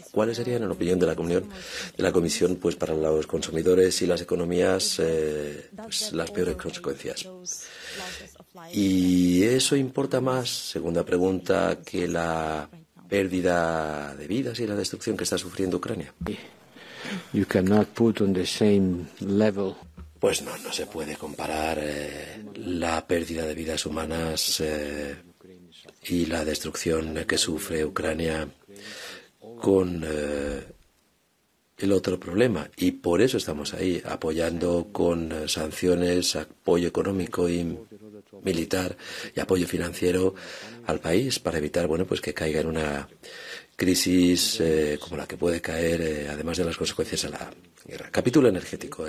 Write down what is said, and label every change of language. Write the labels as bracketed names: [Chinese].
[Spanish] ¿Cuáles serían, en opinión de la Comisión, pues para los consumidores y las economías, pues, las peores consecuencias? ¿Y eso importa más, segunda pregunta, que la pérdida de vidas y la destrucción que está sufriendo Ucrania? [English] You cannot put on the same level. [Spanish] Pues no se puede comparar la pérdida de vidas humanas y la destrucción que sufre Ucrania con el otro problema. Y por eso estamos ahí, apoyando con sanciones, apoyo económico y militar y apoyo financiero al país para evitar, bueno, pues que caiga en una crisis como la que puede caer, además de las consecuencias de la guerra. Capítulo energético.